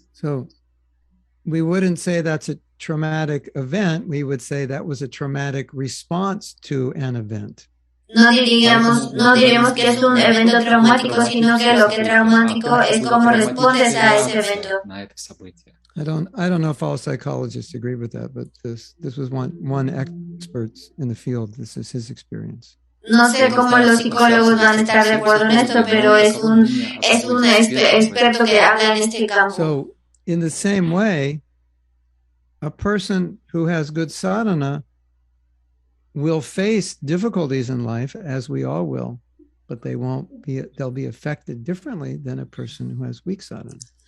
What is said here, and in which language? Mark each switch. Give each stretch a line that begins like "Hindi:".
English: So we wouldn't say that's a traumatic event. We would say that was a traumatic response to an event.
Spanish: No diríamos que es un evento traumático, sino que lo que es traumático es cómo respondes a ese evento.
Russian: На это событие.
English: I don't know if all psychologists agree with that, but this was one expert in the field. This is his experience.
Spanish: No sé cómo los psicólogos van a estar de acuerdo en esto, pero es un experto que habla en este campo.
English: So, in the same way, a person who has good sadhana will face difficulties in life, as we all will, but they'll be affected differently than a person who has weak sadhana.